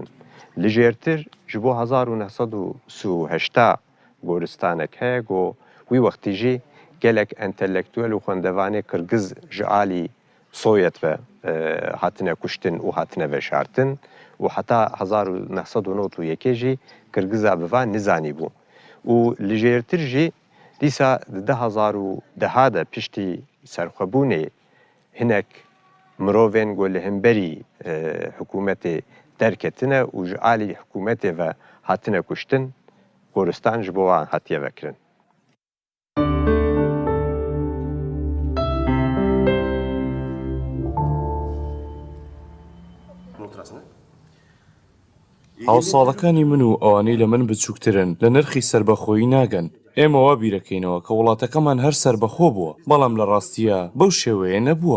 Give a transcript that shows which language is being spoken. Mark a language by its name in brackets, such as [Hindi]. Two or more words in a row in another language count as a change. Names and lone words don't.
[Kurdish] Li jêrtir ji bo 1938 goristanek heye ku wî wextî jî gelek entelektûel û xwendevanê Qirgiz ji alî Sovyet ve hatine kuştin û hatine veşartin û heta 1991 jî Qirgiza biva nizanî bû. û li jêrtir jî dîsa di 2010 de piştî serxwebûnê hinek مرۆڤێن گۆ لە هەمبەری حکوومەتێ دەرکەتنە و ji alî حکوومەتێ ve hatine kuştin Goristan ji bo wan hatiye vekirin. [Central Kurdish] هاوساڵەکانی من و ئەوانەی لە من بچووکترن لە نرخی سربەخۆیی ناگەن. ئێمە وا بیرەکەینەوە کە وڵاتەکەمان هەر سربەخۆ بووە، بەڵام لە ڕاستیە بەو شێوەیە نەبووە.